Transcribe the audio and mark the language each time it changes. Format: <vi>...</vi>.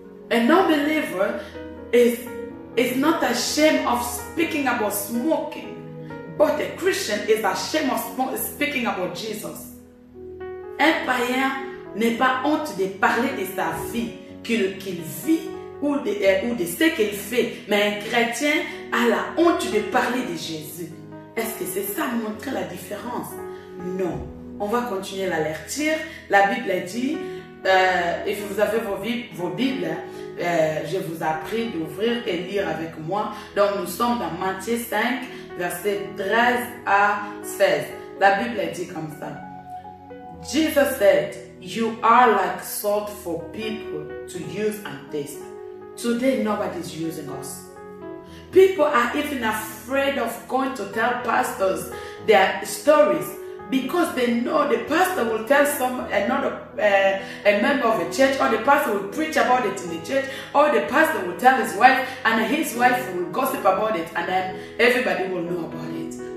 <en>An unbeliever is not ashamed of speaking about smoking, but a Christian is ashamed of speaking about Jesus.</en> <fr>Un païen n'est pas honte de parler de sa vie qu'il vit ou de ce qu'il fait, mais un chrétien a la honte de parler de Jésus. Est-ce que c'est ça montrer la différence? Non. On va continuer à la lire. La Bible dit, et vous avez vos Bibles, je vous ai pris d'ouvrir et lire avec moi. Donc nous sommes dans Matthieu 5, versets 13 à 16. La Bible dit comme ça.</fr> <en>Jesus said, "You are like salt for people to use and taste." Today nobody's using us. People are even afraid of going to tell pastors their stories because they know the pastor will tell a member of a church, or the pastor will preach about it in the church, or the pastor will tell his wife, and his wife will gossip about it, and then everybody will know about it.</en>